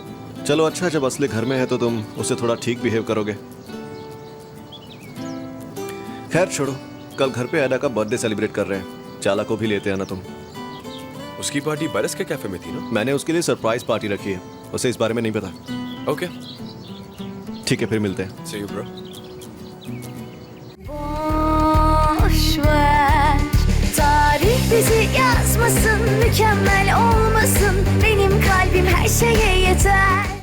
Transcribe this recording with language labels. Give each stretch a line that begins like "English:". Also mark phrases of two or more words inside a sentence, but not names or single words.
Hindi: चलो अच्छा, जब असले घर में है तो तुम उससे थोड़ा ठीक बिहेव करोगे। खैर छोड़ो, कल घर पे ऐडा का बर्थडे सेलिब्रेट कर रहे हैं, चाला को भी लेते आना तुम। उसकी पार्टी बरस के कैफे में थी ना? मैंने उसके लिए
English: surprise party
Hindi: रखी है, उसे इस बारे में नहीं पता। ओके ठीक है, फिर मिलते हैं।
English: see you bro.
Turkish: Boşver, tarih bizi yazmasın, mükemmel olmasın. Benim kalbim her şeye yeter.